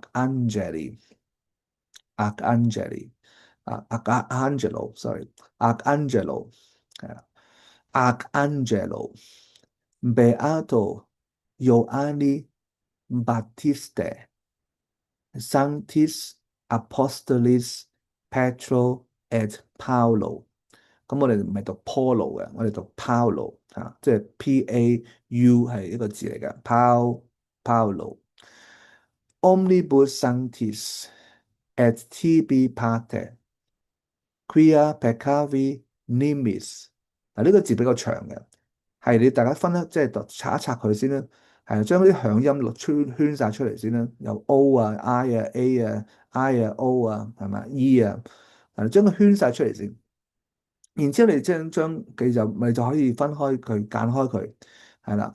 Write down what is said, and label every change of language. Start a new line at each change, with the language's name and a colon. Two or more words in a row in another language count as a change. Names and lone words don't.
Latin: Arcangeli 啊 Arcangelo，sorry，Arcangelo 係啦 ，Arcangelo Beato Ioanni Battiste Sanctis Apostolis Petro et Paulo。
Cantonese: 咁我哋唔係讀 Polo 嘅，我哋讀 Paulo 嚇，即係 P-A-U 係一個字嚟嘅 Paulo。
Latin: Omnibus sanctis et tibi pater quia peccavi nimis。
Cantonese: 嗱，呢個字比較長嘅，係你大家分即係讀拆一拆佢先啦，係將啲響音落圈晒出嚟先啦，有 O 啊、I 啊、A 啊、I 啊、O 啊，係咪 E 啊，係將佢圈晒出嚟先。然之後你將佢就可以分開佢間開佢，係啦。